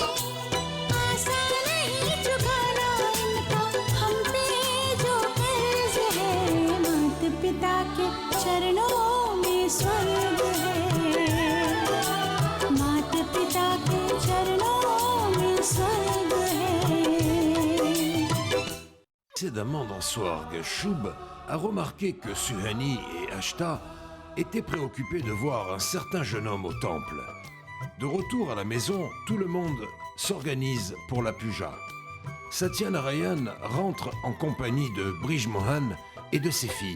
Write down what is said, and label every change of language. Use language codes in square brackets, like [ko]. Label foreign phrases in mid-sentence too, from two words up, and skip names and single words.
[hi] आसान नहीं चुकाना इनका हम पे जो कर्ज है, माता पिता के चरणों में स्वर्ग है, माता पिता के चरणों में स्वर्ग है। [fr] Précédemment dans Swarg, Shub a remarqué que Suhani et Ashta étaient préoccupés de voir un certain jeune homme au temple. De retour à la maison, tout le monde s'organise pour la puja. Satyanarayan rentre en compagnie de Brij Mohan et de ses filles.